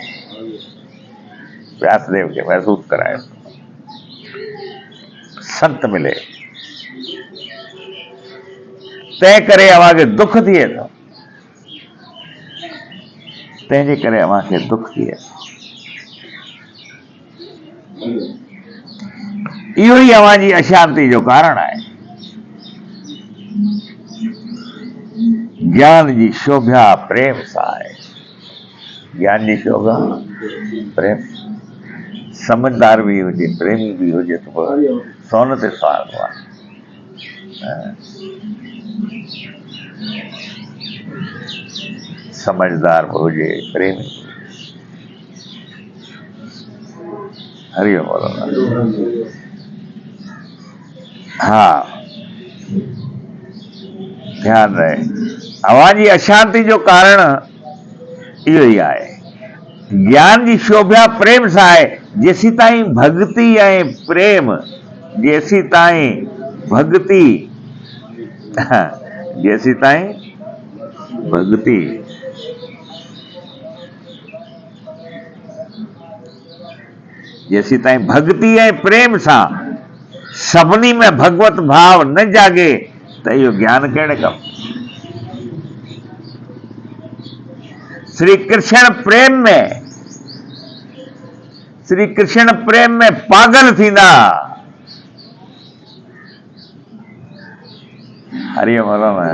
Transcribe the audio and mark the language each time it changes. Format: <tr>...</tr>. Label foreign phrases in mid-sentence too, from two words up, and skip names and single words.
<sd>व्यासदेव खे महसूस कराए संत मिले, तंहिं करे अवां खे दुख थिए थो, तंहिंजे करे अवां खे दुख थिए थो। इहो ई अवां जी अशांति जो कारण आहे। ज्ञान जी शोभा प्रेम सां आहे। ज्ञान जी शोभा प्रेम, समझदार भी हुजे, प्रेमी भी हुजे तो सोन ते सुहागो आहे। समझदार भी हुजे, प्रेमी। हरिओम, बोलो। हाँ, ध्यान रहे, अवां जी अशांति जो कारण इहो ई आहे। ज्ञान जी शोभा प्रेम सां आहे। जेसी ताईं भक्ति ऐं प्रेम, जेसी ताईं भक्ति, जेसी ताईं भक्ति, जेसी ताईं भक्ति ऐं प्रेम सां सभिनी में भगवत भाव न जागे त इहो ज्ञान कहिड़े कम। श्री कृष्ण प्रेम में पागल थींदा। हरिओम हलो न।</sd>